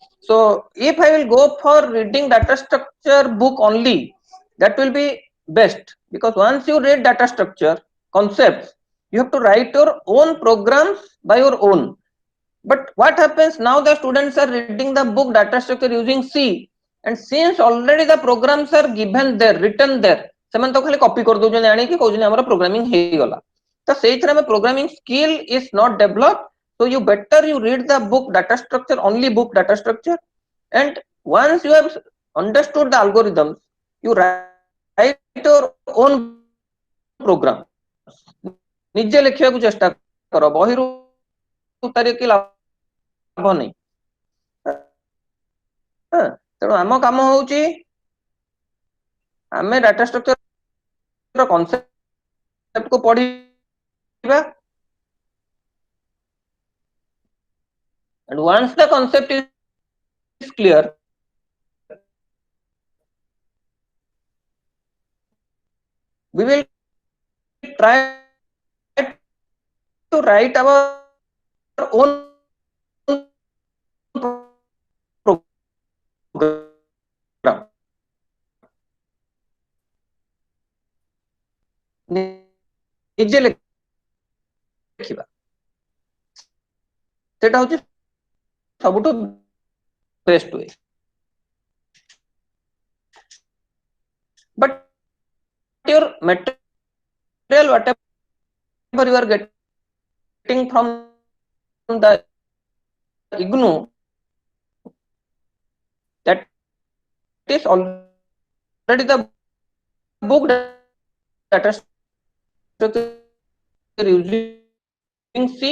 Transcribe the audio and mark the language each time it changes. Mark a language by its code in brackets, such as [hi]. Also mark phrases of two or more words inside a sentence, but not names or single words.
[en] So if I will go for reading data structure book only, that will be best, because once you read data structure concepts, you have to write your own programs by your own. But what happens now, the students are reading the book data structure using C, and since already the programs are given there, written there, [or] ସେମାନେ ତ ଖାଲି କପି କରିଦଉଛନ୍ତି ଆଣିକି କହୁଛନ୍ତି ଆମର ପ୍ରୋଗ୍ରାମିଂ ହେଇଗଲା। ତ ସେଇଥିରେ ଆମେ [en] programming skill is not develop. So you better you read the book data structure, only book data structure, and once you have understood the algorithms, you write your own program. [or] ନିଜେ ଲେଖିବାକୁ ଚେଷ୍ଟା କର, ବହିରୁ ଉତାରିକି ଲାଭ ନାହିଁ। ତେଣୁ ଆମ କାମ ହଉଛି ଆମେ [en] data structure concept [or] କୁ ପଢିବା, [en] and once the concept is clear, we will try to write our own program. [or] ନିଜେ ଲେଖିବା, ସେଟା ହଉଛି ସବୁଠୁ [en] best way. But your material, whatever you are getting from the IGNOU, that is already the book data structure using C.